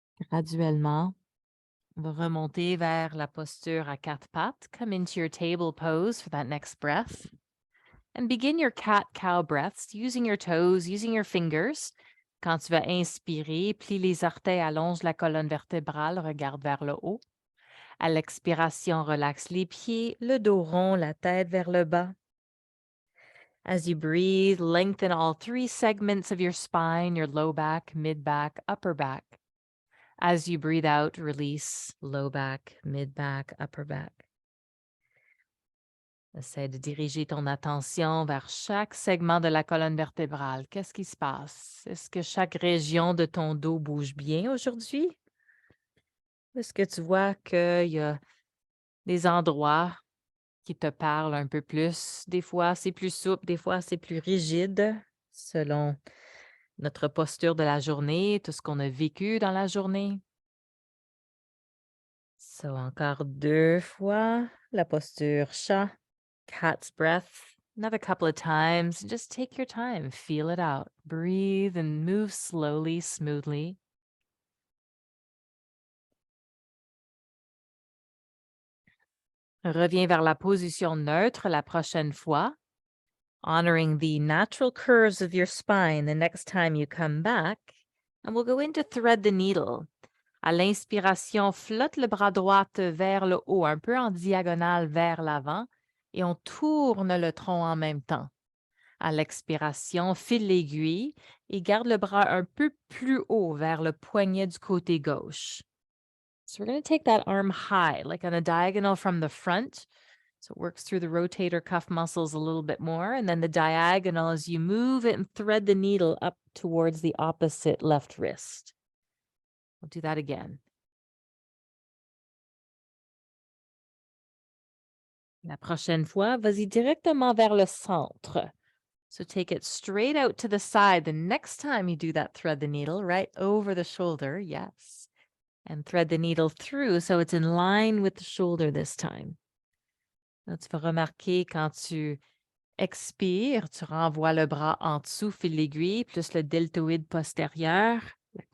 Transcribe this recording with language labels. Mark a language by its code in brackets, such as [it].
[fr] Graduellement, on va remonter vers la posture à quatre pattes. [en] Come into your table pose for that next breath. And begin your cat-cow breaths using your toes, using your fingers. [fr] Quand tu vas inspirer, plie les orteils, allonge la colonne vertébrale, regarde vers le haut. À l'expiration, relaxe les pieds, le dos rond, la tête vers le bas. [en] As you breathe, lengthen all three segments of your spine, your low back, mid back, upper back. As you breathe out, release low back, mid back, upper back. [fr] Essaie de diriger ton attention vers chaque segment de la colonne vertébrale. Qu'est-ce qui se passe? Est-ce que chaque région de ton dos bouge bien aujourd'hui? Est-ce que tu vois qu'il y a des endroits qui te parlent un peu plus? Des fois, c'est plus souple, des fois, c'est plus rigide, selon notre posture de la journée, tout ce qu'on a vécu dans la journée. So, encore 2 fois, la posture chat, [en] cat's breath. Another couple of times. Just take your time, feel it out. Breathe and move slowly, smoothly. [fr] Reviens vers la position neutre la prochaine fois, [en] honoring the natural curves of your spine the next time you come back. And we'll go into thread the needle. [fr] À l'inspiration, flotte le bras droit vers le haut, un peu en diagonale vers l'avant, et on tourne le tronc en même temps. À l'expiration, file l'aiguille et garde le bras un peu plus haut vers le poignet du côté gauche. [en] So we're going to take that arm high, like on a diagonal from the front. So it works through the rotator cuff muscles a little bit more. And then the diagonal as you move it and thread the needle up towards the opposite left wrist. We'll do that again. [fr] La prochaine fois, vas-y directement vers le centre. [en] So take it straight out to the side. The next time you do that, thread the needle right over the shoulder. Yes. And thread the needle through so it's in line with the shoulder this time. [fr] Là, tu vas remarquer quand tu expires, tu renvoies le bras en dessous, fil l'aiguille, plus le deltoïde postérieur, la